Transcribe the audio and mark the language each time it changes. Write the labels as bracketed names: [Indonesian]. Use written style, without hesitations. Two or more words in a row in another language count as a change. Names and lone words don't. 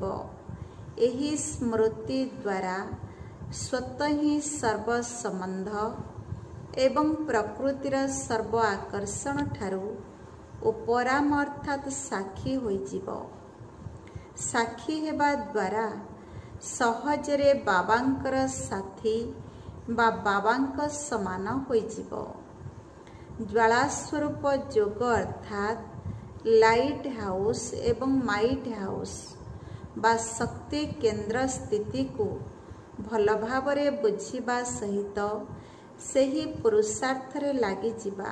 [Odia] ଏହି ସ୍ମୃତି ଦ୍ୱାରା ସ୍ୱତଃ ହିଁ ସର୍ବ ସମ୍ବନ୍ଧ ଏବଂ ପ୍ରକୃତିର ସର୍ବ ଆକର୍ଷଣ ଠାରୁ ଉପରାମ ଅର୍ଥାତ୍ ସାକ୍ଷୀ ହୋଇଯିବ। ସାକ୍ଷୀ ହେବା ଦ୍ୱାରା ସହଜରେ ବାବାଙ୍କର ସାଥୀ ବା ବାବାଙ୍କ ସମାନ ହୋଇଯିବ। ଜ୍ୱାଳା ସ୍ୱରୂପ ଯୋଗ ଅର୍ଥାତ୍ [English] light house [Odia] ଏବଂ [English] might house [Odia] ବା ଶକ୍ତି କେନ୍ଦ୍ର ସ୍ଥିତିକୁ ଭଲ ଭାବରେ ବୁଝିବା ସହିତ ସହି ପୁରୁଷାର୍ଥରେ ଲାଗି ଯିବା।